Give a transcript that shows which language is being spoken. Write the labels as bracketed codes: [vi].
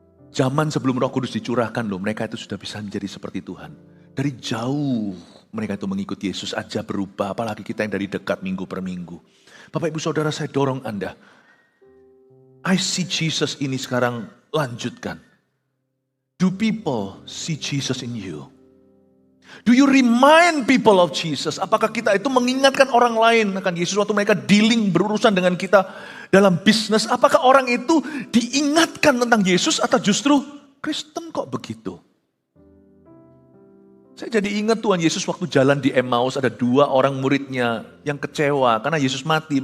[id] Zaman sebelum Roh Kudus dicurahkan loh, mereka itu sudah bisa menjadi seperti Tuhan. Dari jauh mereka itu mengikuti Yesus aja berubah, apalagi kita yang dari dekat minggu per minggu. Bapak Ibu Saudara, saya dorong Anda. [en] I see Jesus [id] ini sekarang lanjutkan. [en] Do people see Jesus in you? Do you remind people of Jesus? [id] Apakah kita itu mengingatkan orang lain akan Yesus waktu mereka dealing berurusan dengan kita dalam bisnis? Apakah orang itu diingatkan tentang Yesus atau justru Kristen kok begitu? Saya jadi ingat Tuhan Yesus waktu jalan di Emmaus ada 2 orang muridnya yang kecewa karena Yesus mati.